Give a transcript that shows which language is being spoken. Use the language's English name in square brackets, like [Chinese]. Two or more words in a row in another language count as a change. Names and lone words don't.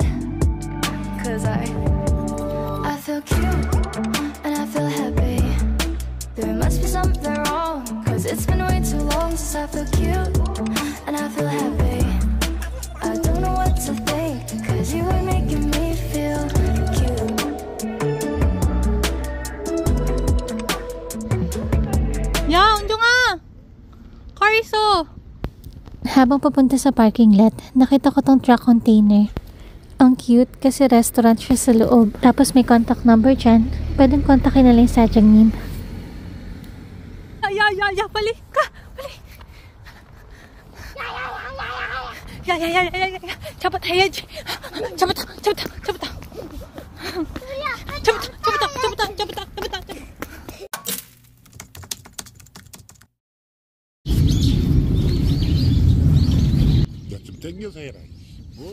[English] Cause I feel cute and I feel happy. There must be something wrong, cause it's been way too long since I feel cute and I feel happy. I don't know what to think, cause you are making me feel cute. [Korean] 야, 은종아! car 있어! [Filipino] Habang papunta sa [English] parking lot, [Filipino] nakita ko tong [English] truck container. [Filipino] Ang cute kasi restaurant siya sa loob. Tapos may [English] contact number [Filipino] dyan. Pwedeng kontakin na lang yung Sadyangnim. [Korean] 야, 빨리 가! 빨리! 야, 잡았다 해야지. 잡았다. 야, 좀 땡겨서 해라. 뭐?